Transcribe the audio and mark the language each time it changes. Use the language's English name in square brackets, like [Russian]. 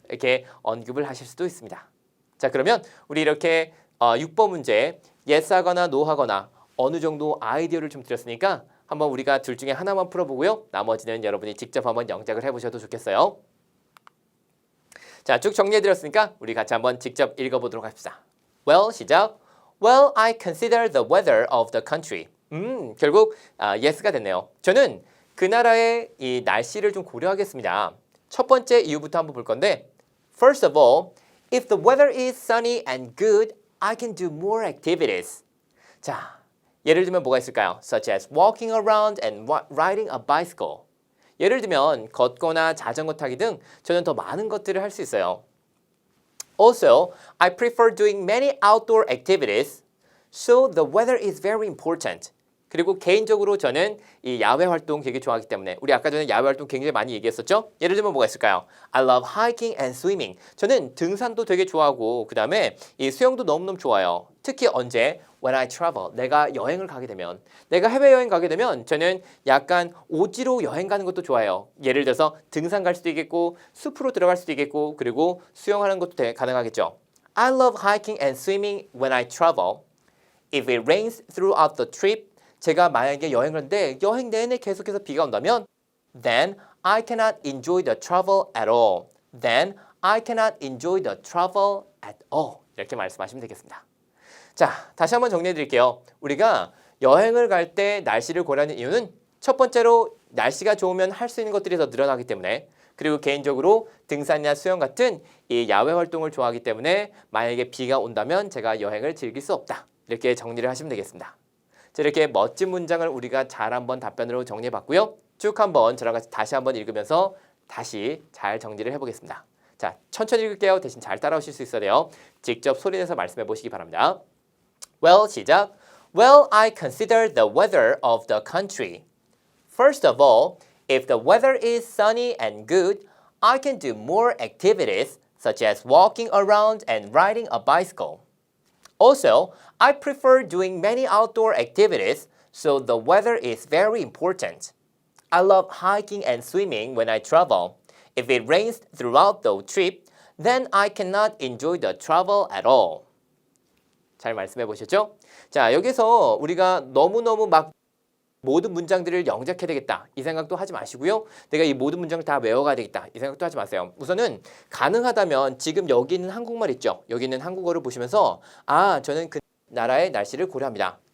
[Korean] 이렇게 언급을 하실 수도 있습니다. 자, 그러면 우리 이렇게 6번 문제 yes 하거나 no 하거나 어느 정도 아이디어를 좀 드렸으니까 한번 우리가 둘 중에 하나만 풀어보고요. 나머지는 여러분이 직접 한번 영작을 해보셔도 좋겠어요. 자, 쭉 정리해드렸으니까 우리 같이 한번 직접 읽어보도록 합시다. Well, 시작. [English] Well, I consider the weather of the country. [Korean] 결국 yes가 됐네요. 저는 그 나라의 이 날씨를 좀 고려하겠습니다. 첫 번째 이유부터 한번 볼 건데 [English] First of all, if the weather is sunny and good, I can do more activities. [Korean] 자, 예를 들면 뭐가 있을까요? [English] Such as walking around and riding a bicycle. [Korean] 예를 들면 걷거나 자전거 타기 등 저는 더 많은 것들을 할 수 있어요. [English] Also, I prefer doing many outdoor activities, so the weather is very important. [Korean] 그리고 개인적으로 저는 이 야외 활동 되게 좋아하기 때문에 우리 아까 전에 야외 활동 굉장히 많이 얘기했었죠? 예를 들면 뭐가 있을까요? [English] I love hiking and swimming. [Korean] 저는 등산도 되게 좋아하고 그 다음에 이 수영도 너무너무 좋아요. 특히 언제? [English] When I travel. [Korean] 내가 여행을 가게 되면 내가 해외여행 가게 되면 저는 약간 오지로 여행 가는 것도 좋아해요. 예를 들어서 등산 갈 수도 있겠고 숲으로 들어갈 수도 있겠고 그리고 수영하는 것도 가능하겠죠. [English] I love hiking and swimming when I travel. If it rains throughout the trip, [Korean] 제가 만약에 여행을 하는데 여행 내내 계속해서 비가 온다면 [English] then I cannot enjoy the travel at all. Then I cannot enjoy the travel at all. [Korean] 이렇게 말씀하시면 되겠습니다. 자, 다시 한번 정리해 드릴게요. 우리가 여행을 갈 때 날씨를 고려하는 이유는 첫 번째로 날씨가 좋으면 할 수 있는 것들이 더 늘어나기 때문에 그리고 개인적으로 등산이나 수영 같은 이 야외 활동을 좋아하기 때문에 만약에 비가 온다면 제가 여행을 즐길 수 없다. 이렇게 정리를 하시면 되겠습니다. 자, 이렇게 멋진 문장을 우리가 잘 한번 답변으로 정리해 봤고요. 쭉 한번 저랑 같이 다시 한번 읽으면서 다시 잘 정리를 해보겠습니다. 자, 천천히 읽을게요. 대신 잘 따라오실 수 있어야 돼요. 직접 소리내서 말씀해 보시기 바랍니다. Well, 시작. [English] Well, I consider the weather of the country. First of all, if the weather is sunny and good, I can do more activities such as walking around and riding a bicycle. Also, I prefer doing many outdoor activities, so the weather is very important. I love hiking and swimming when I travel. If it rains throughout the trip, then I cannot enjoy the travel at all. [Korean] 잘 말씀해 보셨죠? 자, 여기서 우리가 너무너무 막 모든 문장들을 영작해야 되겠다 이 생각도 하지 마시고요. 내가 이 모든 문장을 다 외워가야 되겠다 이 생각도 하지 마세요. 우선은 가능하다면 지금 여기 있는 한국말 있죠. 여기 있는 한국어를 보시면서 아, 저는 그 나라의 날씨를 고려합니다.